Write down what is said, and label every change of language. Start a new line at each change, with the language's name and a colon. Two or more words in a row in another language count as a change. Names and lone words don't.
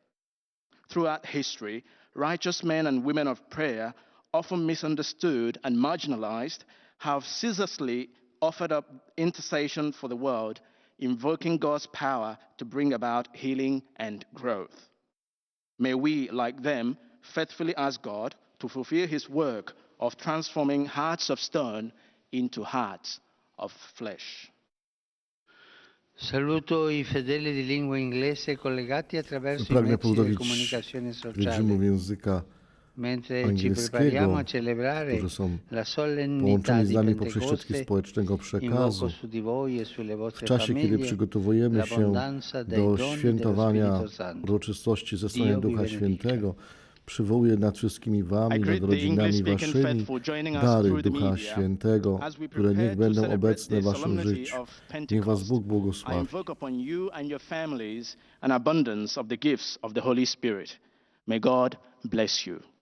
English: Throughout history, righteous men and women of prayer, often misunderstood and marginalized, have ceaselessly offered up intercession for the world, invoking God's power to bring about healing and growth. May we, like them, faithfully ask God to fulfill his work of transforming hearts of stone into hearts of flesh.
Italian: Saluto i fedeli di lingua inglese collegati attraverso i
Polish: Pragnę
Italian: mezzi di
Polish: pozdrowić
Italian: comunicazione
Polish: pielgrzymów
Italian: sociale.
Polish: języka
Italian: Mentre ci prepariamo
Polish: angielskiego,
Italian: a celebrare
Polish: którzy są
Italian: la solennità
Polish: połączeni z
Italian: di
Polish: nami poprzez środki
Italian: Pentecoste,
Polish: społecznego
Italian: invoco
Polish: przekazu.
Italian: su di voi e sulle
Polish: W
Italian: vostre
Polish: czasie, kiedy
Italian: famiglie
Polish: przygotowujemy się
Italian: l'abbondanza dei
Polish: do
Italian: doni dello
Polish: świętowania
Italian: Spirito Santo.
Polish: uroczystości zesłania
Italian: Dio vi
Polish: Ducha
Italian: benedica.
Polish: Świętego, przywołuję nad wszystkimi
English: I
Polish: wami, nad
English: greet the
Polish: rodzinami
English: English-speaking
Polish: waszymi
English: faithful joining us
Polish: dary
English: through the
Polish: Ducha
English: media.
Polish: Świętego,
English: As we
Polish: które niech
English: prepare to
Polish: będą
English: celebrate
Polish: obecne
English: the
Polish: w waszym
English: solemnity
Polish: życiu.
English: of
Polish: Niech was
English: Pentecost,
Polish: Bóg
English: I
Polish: błogosławi.
English: invoke upon you and your families an abundance of the gifts of the Holy Spirit. May God bless you.